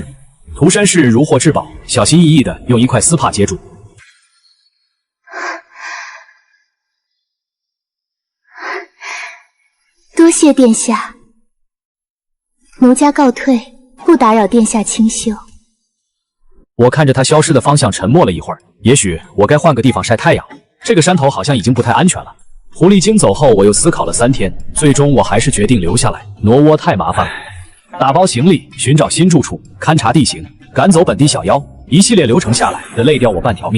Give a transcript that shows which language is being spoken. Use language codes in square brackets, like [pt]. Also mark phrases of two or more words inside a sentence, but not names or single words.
[zh] 涂山氏如獲至寶，小心翼翼地用一塊絲帕接住。多謝殿下，奴家告退，不打擾殿下清修。我看着他消失的方向，沉默了一會兒。也許我該換個地方曬太陽，這個山頭好像已經不太安全了。狐狸精走後，我又思考了3天，最終我還是決定留下來。挪窩太麻煩了，打包行李，尋找新住處，勘察地形，趕走本地小妖，一系列流程下來，得累掉我半條命。